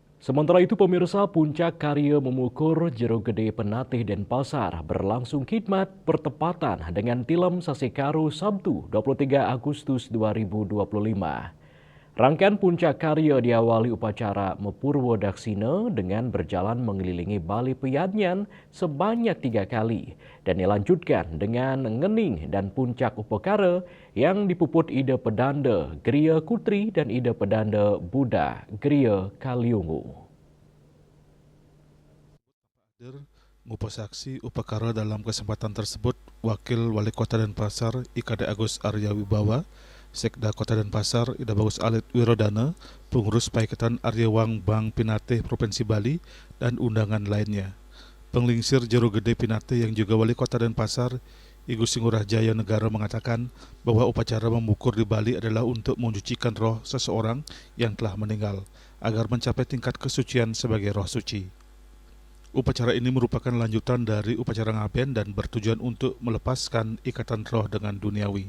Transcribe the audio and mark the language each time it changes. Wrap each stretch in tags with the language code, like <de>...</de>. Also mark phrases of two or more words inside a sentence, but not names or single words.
<id>Sementara itu pemirsa puncak karya mengukur Jero Gede Penatih Denpasar berlangsung khidmat bertepatan dengan Tilem Sasekaru Sabtu 23 Agustus 2025. Rangkaian puncak karya diawali upacara Mepurwo Daksina dengan berjalan mengelilingi Bali Peyadnyan sebanyak 3 kali dan dilanjutkan dengan ngening dan puncak upakara yang dipuput Ida Pedanda Gria Kutri dan Ida Pedanda Buddha Gria Kaliungu. Ngupasaksi upakara dalam kesempatan tersebut Wakil Wali Kota Denpasar IKD Agus Arya Wibawa, Sekda Kota Denpasar Ida Bagus Alit Wirodana, Pengurus Paiketan Aryawang Bank Pinatih Provinsi Bali, dan undangan lainnya. Penglingsir Jero Gede Pinatih yang juga Wali Kota Denpasar Igu Singurah Jaya Negara mengatakan bahwa upacara memukur di Bali adalah untuk mencucikan roh seseorang yang telah meninggal agar mencapai tingkat kesucian sebagai roh suci. Upacara ini merupakan lanjutan dari upacara ngaben dan bertujuan untuk melepaskan ikatan roh dengan duniawi.</id>